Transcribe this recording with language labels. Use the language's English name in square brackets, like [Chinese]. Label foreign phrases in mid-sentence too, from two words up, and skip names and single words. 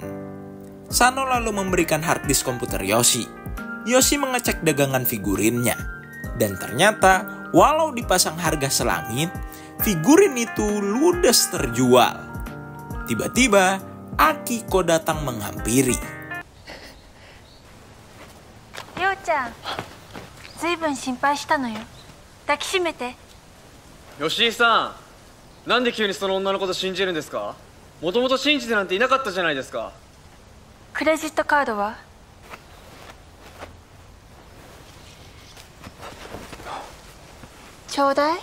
[Indonesian] Sano lalu memberikan harddisk komputer Yoshi. Yoshi mengecek dagangan figurinnya. Dan ternyata, walau dipasang harga selangit, figurin itu ludes terjual. Tiba-tiba, Akiko datang menghampiri. [Japanese] りょうちゃん、ずいぶん心配したのよ。抱きしめて。吉井さん、なんで急にその女のこと信じるんですか？もともと信じてなんていなかったじゃないですか。クレジットカードは？ちょうだい。